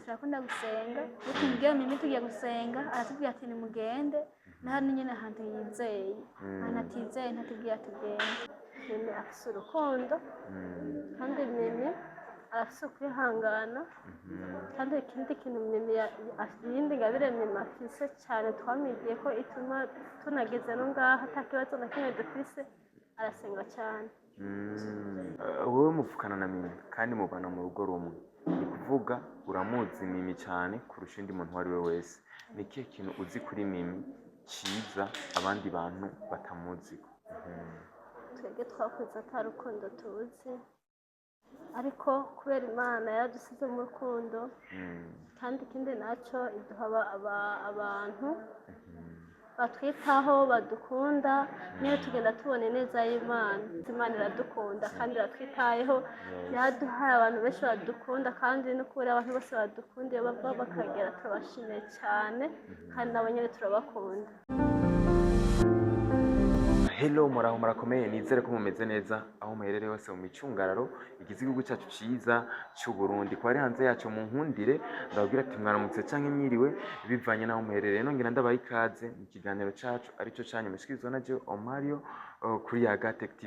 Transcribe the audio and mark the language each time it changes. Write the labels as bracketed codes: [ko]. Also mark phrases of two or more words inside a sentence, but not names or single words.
[rn] turakunda gusenga iyo tumubwiye mimi tugiye gusenga aratubwira ati nimugende na hano nyine ahantu yizeye ahantu atizeye ntatubwira tugende mimi afise urukundo kandi mimi afise ukwihangana kandi ikindi kintu mimi iyindi ngabire mimi afise cyane twamwigiye ko ituma tunageze no ngaha atakibazo na kimwe dufise arasenga cyane wowe muvukana na mimi kandi mubana mu rugo rumwe ni kuvuga uramuzi mimi cyane kurusha undi muntu uwo ari we wese ni ikihe kintu uzi kuri mimi cyiza abandi bantu batamuziko twebwe twakuze ata rukundo tuzi ariko kubera imana yaradusize mu rukundo kandi ikindi nacyo iduha abantu batwitaho badukunda niyo tugenda tubona neza y'imana imana iradukunda kandi iratwitayeho yaduhaye abantu benshi badukunda kandi no kubera abantu bose badukunda iyo bava bakagera turabashimiye cyane kandi nabo nyine turabakunda. Hello muraho murakomeye nizere ko mumeze neza aho muherereye hose mu micungararo igize igihugu cyacu ciza cy'u Burundi ko ari hanze yacu mu nkundire ndababwira ati mwaramutse canke mwiriwe bivanye naho muherereye nongera ndabaha ikaze mu kiganiro cacu arico cyanyu mushikirizwa na Joe Omario kuri Yaga Tech TV.